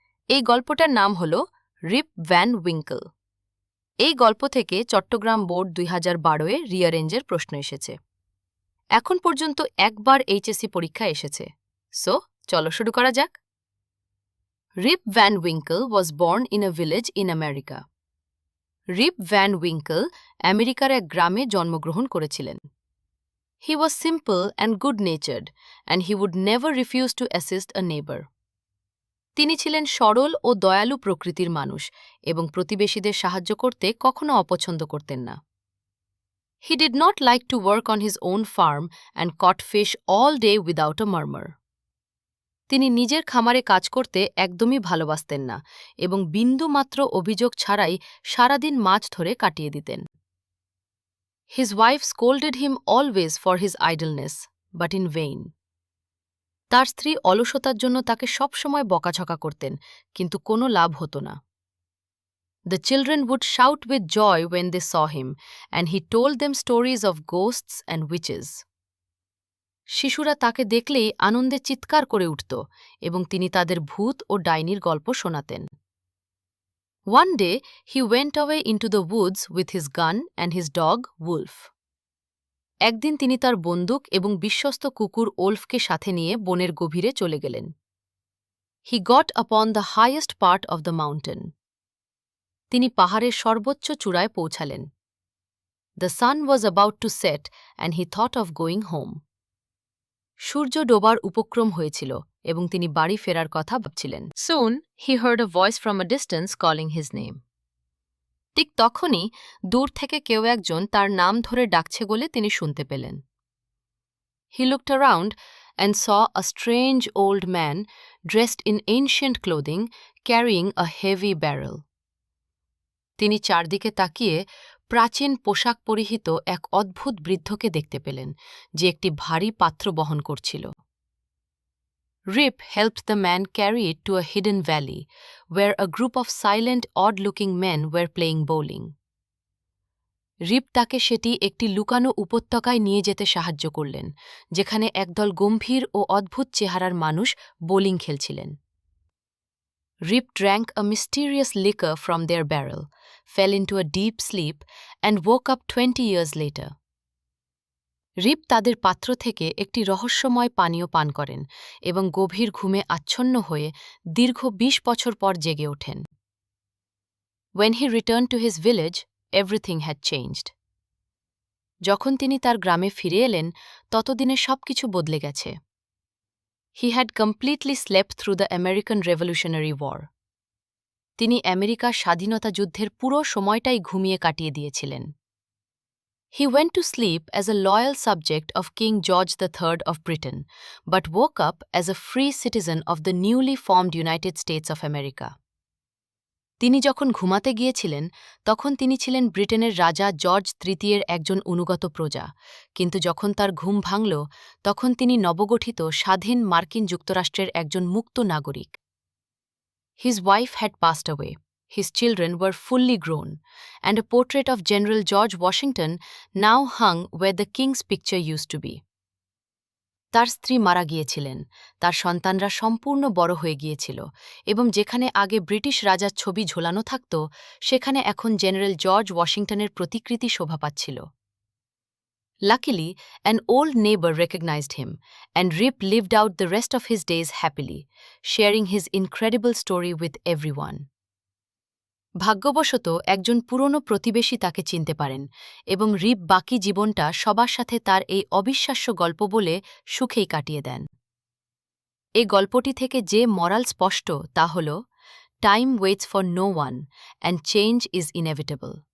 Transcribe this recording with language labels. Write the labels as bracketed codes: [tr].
[bn] এই গল্পটার নাম হলো রিপ ভ্যান উইঙ্কল। এই গল্প থেকে চট্টগ্রাম বোর্ড 2012-এ রিয়ারেঞ্জের প্রশ্ন এসেছে। এখন পর্যন্ত একবার এইচএসসি পরীক্ষা এসেছে। সো চলো শুরু করা যাক। [en] Rip Van Winkle was born in a village in America. [bn] Rib van winkle আমেরিকার এক গ্রামে জন্মগ্রহণ করেছিলেন। [en] He was simple and good-natured, and he would never refuse to assist a neighbor. [bn] তিনি ছিলেন সরল ও দয়ালু প্রকৃতির মানুষ এবং প্রতিবেশীদের সাহায্য করতে কখনো অপছন্দ করতেন না। [en] He did not like to work on his own farm and caught fish all day without a murmur. [bn] তিনি নিজের খামারে কাজ করতে একদমই ভালোবাসতেন না এবং বিন্দুমাত্র অভিযোগ ছাড়াই সারাদিন মাছ ধরে কাটিয়ে দিতেন। [en] His wife scolded him always for his idleness, but in vain. [bn] তার স্ত্রী অলসতার জন্য তাকে সবসময় বকাঝকা করতেন, কিন্তু কোনো লাভ হতো না। [en] The children would shout with joy when they saw him, and he told them stories of ghosts and witches. [bn] শিশুরা তাকে দেখলেই আনন্দে চিৎকার করে উঠত এবং তিনি তাদের ভূত ও ডাইনির গল্প শোনাতেন। [en] One day, he went away into the woods with his gun and his dog, Wolf. [bn] একদিন তিনি তার বন্দুক এবং বিশ্বস্ত কুকুর ওলফকে সাথে নিয়ে বনের গভীরে চলে গেলেন। [en] He got upon the highest part of the mountain. [bn] তিনি পাহাড়ের সর্বোচ্চ চূড়ায় পৌঁছালেন। [en] The sun was about to set and he thought of going home. [bn] সূর্য ডোবার উপক্রম হয়েছিল এবং তিনি বাড়ি ফেরার কথা ভাবছিলেন। [en] Soon he heard a voice from a distance calling his name. [bn] ঠিক তখনই দূর থেকে কেউ একজন তার নাম ধরে ডাকছে বলে তিনি শুনতে পেলেন। [en] He looked around and saw a strange old man dressed in ancient clothing carrying a heavy barrel. [bn] তিনি চারদিকে তাকিয়ে প্রাচীন পোশাক পরিহিত এক অদ্ভুত বৃদ্ধকে দেখতে পেলেন, যে একটি ভারী পাত্র বহন করছিল। [en] Rip helped the man carry it to a hidden valley, where a group of silent, odd-looking men were playing bowling. [bn] রিপ তাকে সেটি একটি লুকানো উপত্যকায় নিয়ে যেতে সাহায্য করলেন, যেখানে একদল গম্ভীর ও অদ্ভুত চেহারার মানুষ bowling খেলছিলেন। [en] Rip drank a mysterious liquor from their barrel, fell into a deep sleep, and woke up 20 years later. [bn] রিপ তাদের পাত্র থেকে একটি রহস্যময় পানীয় পান করেন এবং গভীর ঘুমে আচ্ছন্ন হয়ে দীর্ঘ 20 বছর পর জেগে ওঠেন। [en] When he returned to his village, everything had changed. [bn] যখন তিনি তার গ্রামে ফিরে এলেন, ততদিনে সবকিছু বদলে গেছে। [en] He had completely slept through the American Revolutionary War. [bn] তিনি আমেরিকার স্বাধীনতা যুদ্ধের পুরো সময়টাই ঘুমিয়ে কাটিয়ে দিয়েছিলেন। [en] He went to sleep as a loyal subject of King George III of Britain, but woke up as a free citizen of the newly formed United States of America. [bn] তিনি যখন ঘুমাতে গিয়েছিলেন, তখন তিনি ছিলেন ব্রিটেনের রাজা জর্জ তৃতীয়ের একজন অনুগত প্রজা, কিন্তু যখন তার ঘুম ভাঙল, তখন তিনি নবগঠিত স্বাধীন মার্কিন যুক্তরাষ্ট্রের একজন মুক্ত নাগরিক। [en] His wife had passed away. His children were fully grown, and a portrait of General George Washington now hung where the king's picture used to be. [bn] তার স্ত্রী মারা গিয়েছিলেন, তার সন্তানরা সম্পূর্ণ বড় হয়ে গিয়েছিল, এবং যেখানে আগে ব্রিটিশ রাজার ছবি ঝোলানো থাকত, সেখানে এখন জেনারেল জর্জ ওয়াশিংটনের প্রতিকৃতি শোভা পাচ্ছিল। [en] Luckily, an old neighbor recognized him, and Rip lived out the rest of his days happily, sharing his incredible story with everyone. [bn] ভাগ্যবশত একজন পুরনো প্রতিবেশী তাকে চিনতে পারেন এবং রিপ বাকি জীবনটা সবার সাথে তার এই অবিশ্বাস্য গল্প বলে সুখেই কাটিয়ে দেন। এই গল্পটি থেকে যে মরাল স্পষ্ট তা হল, [en] Time waits for no one and change is inevitable.